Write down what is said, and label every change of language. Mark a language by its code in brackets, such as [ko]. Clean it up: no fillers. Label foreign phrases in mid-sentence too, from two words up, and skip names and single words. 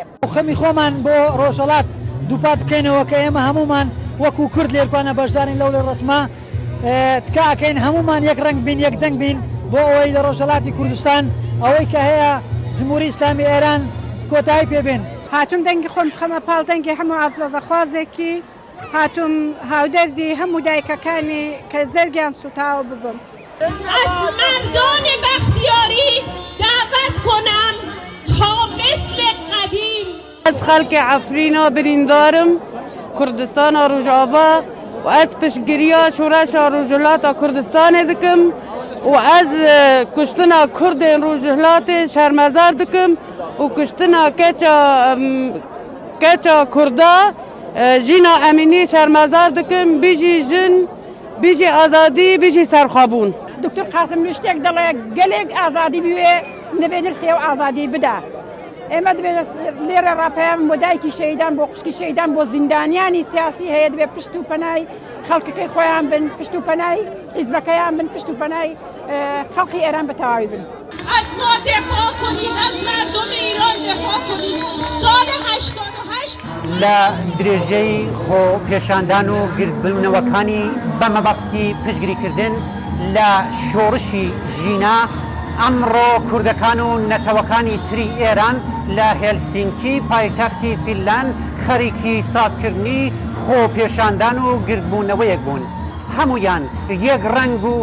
[ckb] خەمی خۆمان بۆ ڕۆژهەڵات دووپات بکەینەوە کە ئێمە هەمومان وەکو کورد لێرکوانە بەشدارین لەو لە ڕسمە تکاکەین هەمومان یەک ڕنگ بین یەک دەنگ بین بۆ ئەوەی لە ڕۆژهەڵاتی کوردستان ئەوەی کە هەیە جمهوری ئیسلامی ئێران کۆتایی پێبێن. هاتووم دەنگی خۆم بخەمە پاڵ دەنگی هەموو ئازادەخوازێکی هاتووم هاودەردی هەموو دایکەکانی کە زەرگیان سوتاوە ببم. [fa] از مردان بختیاری دعوت کنم تا مثل قدیم [ku] از خلق عفرینا بریندارم کردستان روجاوا و از پشگیریا شورش روجلات کردستان دکم و از کشتنا کرد روجلات شرمزار دکم و کشتنا کچا کردا جینا امینی شرمزار دکم بیجی جن بیجی آزادی بیجی سرخابون. [ckb] دکتۆر قاسم شتێک دەڵێ گەلێک ئازادی بوێ نەبێت خێو ئازادی بدا ئێمە دەبێت لێرە ڕاپەیان بۆ دایکی شەیدان بۆ قوشکی شەیدان بۆ زیندانیانی سیاسی هەیە دەبێت پشت و پەنای خەڵکەکەی خۆیان بن پشت و پەنای حیزبەکەیان بن پشت و پەنای خەڵکی ئێران بە تەواوی بن. [fa] از ما دفاع کنید از مردم ایران دفاع کنید. سال 88 [ckb] لە درێژەی خۆ پێشاندان و گردبوونەوەکانی بەمەبەستی پشتگیریکردن لە شۆڕشی ژینا ئەمڕۆ کوردەکان و نەتەوەکانی تری ئێران لە هێلسینکی پایتەختی فینلاند خەریکی سازکردنی خۆ پێشاندان و گردبوونەوەیەک بوون هەمویان یەک ڕەنگ و